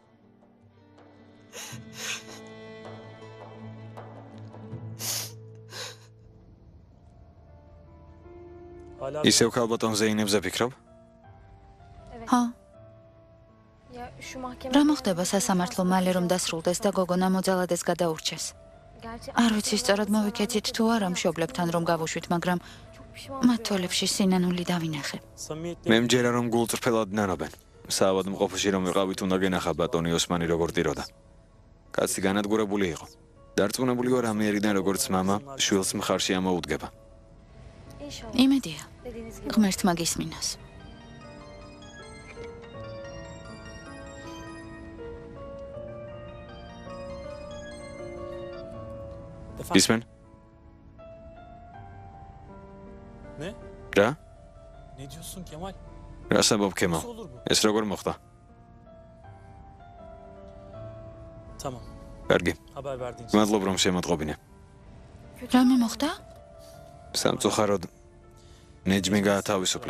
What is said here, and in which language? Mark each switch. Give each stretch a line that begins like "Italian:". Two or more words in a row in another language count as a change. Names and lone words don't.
Turkish: Hala
Georgian: ისევ ქალბატონ ზეინებზე ფიქრობ? ხო,
Turkish: Ya şu mahkeme...
Georgian: რა მოხდება სასამართლო მალე რომ დასრულდეს და გოგონა მოძალადეს გადაურჩეს?
Turkish: Gerçi
Georgian: არ ვიცი სწორად მოვიქეცით თუ არა მშობლებთან რომ გავუშვით, მაგრამ
Turkish: çok pişman
Georgian: მათ თვალებში სინანული დავინახე.
Turkish: samimiyetle
Georgian: მე მჯერა რომ გულწრფელად ნანობენ. საავადმყოფოში რომ ვიყავით უნდა გენახა ბატონი ოსმანი როგორ ტიროდა. კაცი განადგურებული იყო. დარწმუნებული ვარ ამიერიდან როგორც მამა შვილს მხარში ამოუდგება.
Turkish: İnşallah
Georgian: იმედია,
Turkish: dediğiniz gibi.
Georgian: ღმერთმა გისმინოს. ისმენ?
Turkish: Ne?
Georgian: რა?
Turkish: Ne diyorsun Kemal?
Georgian: რა საბობ ქემო?
Turkish: Nasıl olur bu?
Georgian: ეს როგორ მოხდა?
Turkish: Tamam.
Georgian: კარგი.
Turkish: Haber verdiğin için.
Georgian: მადლობ რომ შემოტყობინე. რამე მოხდა? სამწუხაროდ ნეჯმი გაათავისუფლეს.